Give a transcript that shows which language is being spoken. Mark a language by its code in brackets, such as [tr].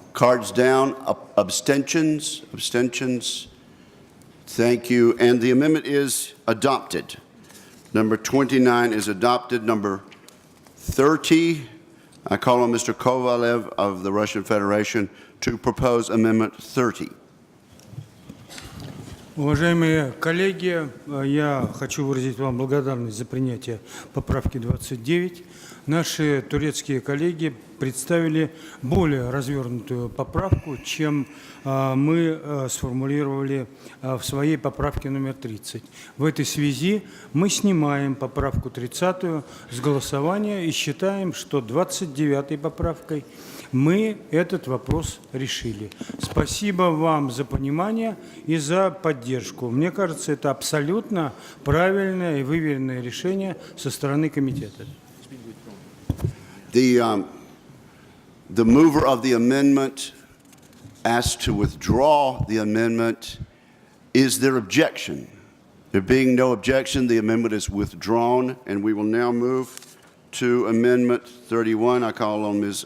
[en] Cards down, abstentions, abstentions. Thank you. And the amendment is adopted. Number 29 is adopted. Number 30, I call on Mr. Kovalev of the Russian Federation to propose Amendment 30. [ru] Уважаемые коллеги, я хочу выразить вам благодарность за принятие поправки 29. Наши турецкие коллеги представили более развернутую поправку, чем мы сформулировали в своей поправке номер 30. В этой связи мы снимаем поправку 30 с голосования и считаем, что 29-й поправкой мы этот вопрос решили. Спасибо вам за понимание и за поддержку. Мне кажется, это абсолютно правильное и выверенное решение со стороны комитета. [en] The mover of the amendment asked to withdraw the amendment. Is there objection? There being no objection, the amendment is withdrawn, and we will now move to Amendment 31. I call on Ms.